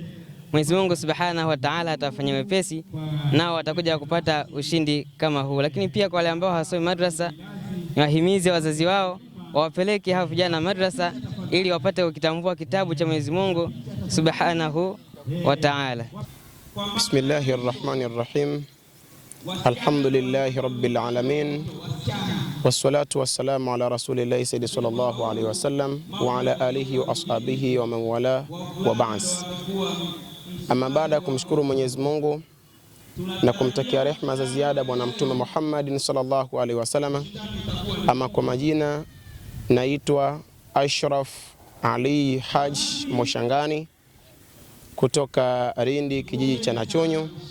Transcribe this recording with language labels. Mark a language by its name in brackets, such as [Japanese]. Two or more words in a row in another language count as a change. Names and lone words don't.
[Swahili] Mwenyezi Mungu [Arabic] Subhanahu wa Ta'ala [Swahili] atafanya wepesi nao watakuja kupata ushindi kama huu. Lakini pia kwa wale ambao hawasomi madrasa, niwahimize wazazi wao wawapeleke hao vijana madrasa ili wapate kukitambua kitabu cha Mwenyezi Mungu [Arabic] Subhanahu wa Ta'ala. بسم الله الرحمن الرحيم الحمد لله رب العالمين. والصلاة والسلام على رسول الله سيدي صلى الله عليه وسلم وعلى آله وأصحابه ومن والاه وبعد. [Swahili] Ama baada ya kumshukuru Mwenyezi Mungu na kumtakia rehema za ziada bwana Mtume Muhammad [Arabic] صلى الله عليه وسلم, [Swahili] ama kwa majina naitwa Ashraf Ali Haj Moshangani kutoka Lindi, kijiji cha Nachonyo.